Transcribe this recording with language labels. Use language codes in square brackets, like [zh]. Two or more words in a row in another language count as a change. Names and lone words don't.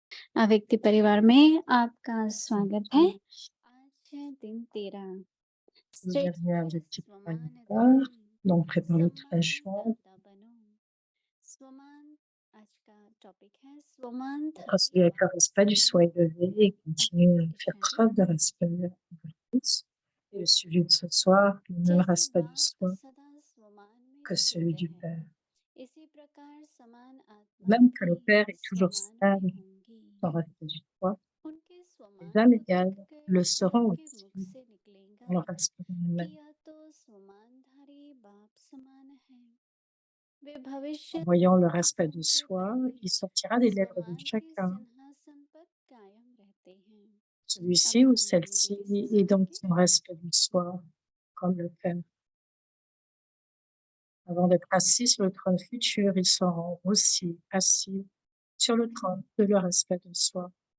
[hi] व्यक्ति परिवार में आपका स्वागत है। आज है दिन 13। [fr] Bienvenue à [hi] श्रेष्ठ [fr] Objectif [hi] स्वमानधर्मी [fr] Planétaire, donc prépare le fraîchement. [hi] सम्मानदाता बनो। स्वमान आज का टॉपिक है स्वमान [fr] Procéder avec le respect du soi élevé et continuer à faire [hi] डिक्शनरी। [fr] preuve de respect envers tous. Et le sujet de ce soir, le même [hi] जैसे [fr] respect du [hi] बाप [fr] soi [hi] सदा स्वमान में [fr] que [hi] स्थित [fr] celui du [hi] है, [fr] Père. [hi] इसी प्रकार समान आत्मा [fr] Même que [hi] भी [fr] le Père est toujours [hi] स्वमान में [fr] stable [hi] होंगी। [fr] dans le respect du soi, [hi] उनके [fr] les [hi] स्वमान [fr] âmes [hi] को [fr] égales [hi] देखकर [fr] le seront [hi] आपके [fr] aussi [hi] मुख से निकलेगा [fr] dans le respect de [hi] कि [fr] nous-mêmes. [hi] यह तो स्वमानधारी बाप समान है। वे [fr] En [hi] भविष्य [fr] voyant le [hi] के [fr] respect de [hi] सबसे [fr] soi, [hi] पहले [fr] il sortira des lèvres de [hi] स्वमान के [fr] chacun. [hi] सिंहासन पर कायम रहते हैं। [fr] Celui-ci [hi] अभी [fr] ou [hi] हम मनी [fr] celle-ci [hi] दीदी से [fr] est dans [hi] सुनेंगे। [fr] son respect du soi, comme le Père. Avant d'être assis sur le trône futur, ils seront aussi assis sur le trône de leur respect de soi.